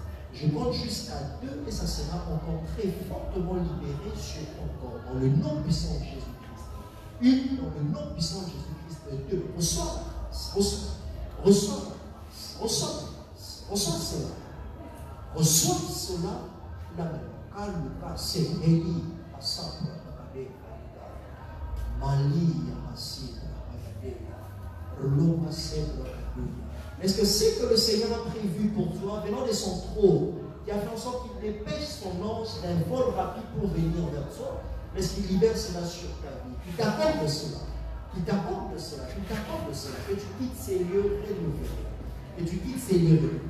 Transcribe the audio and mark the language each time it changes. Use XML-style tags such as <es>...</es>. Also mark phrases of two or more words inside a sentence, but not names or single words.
<fr>Je compte jusqu'à 2 et ça sera encore très fortement libéré sur ton corps. Dans le nom puissant de Jésus-Christ. Une, dans le nom puissant de Jésus-Christ. 2. Reçois la grâce. Reçois. Reçois cela. Reçois cela la même. Kaluka Semeli Asapa Bakade Mali Yamasi Bakade Roma Sebra. Est-ce que c'est que le Seigneur a prévu pour toi, venant de son trône, qui a fait en sorte qu'il dépêche son ange d'un vol rapide pour venir vers toi? L'Esprit libère cela sur ta vie. Qui t'accorde cela. Qui t'accorde cela. Qui t'accorde cela. Que tu quittes ces lieux rénovés. Que tu quittes ces lieux rénovés.</fr>